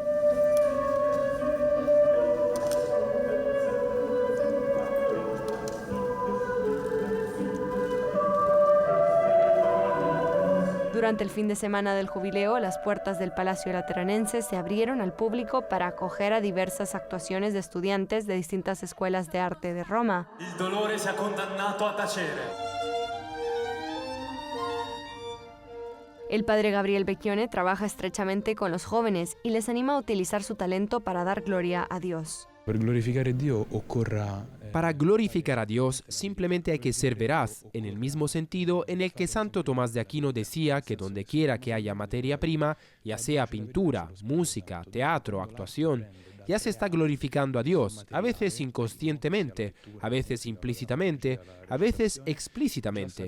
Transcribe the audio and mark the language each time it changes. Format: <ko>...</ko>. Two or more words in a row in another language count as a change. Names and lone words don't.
<es>Durante el fin de semana del Jubileo, las puertas del Palacio Lateranense se abrieron al público para acoger a diversas actuaciones de estudiantes de distintas escuelas de arte de Roma.</es> <it>Il dolore sia condannato a tacere.</it> <es>El padre Gabriel Becchione trabaja estrechamente con los jóvenes y les anima a utilizar su talento para dar gloria a Dios. Para glorificar a Dios simplemente hay que ser veraz, en el mismo sentido en el que Santo Tomás de Aquino decía que donde quiera que haya materia prima, ya sea pintura, música, teatro, actuación, ya se está glorificando a Dios, a veces inconscientemente, a veces implícitamente, a veces explícitamente.</es>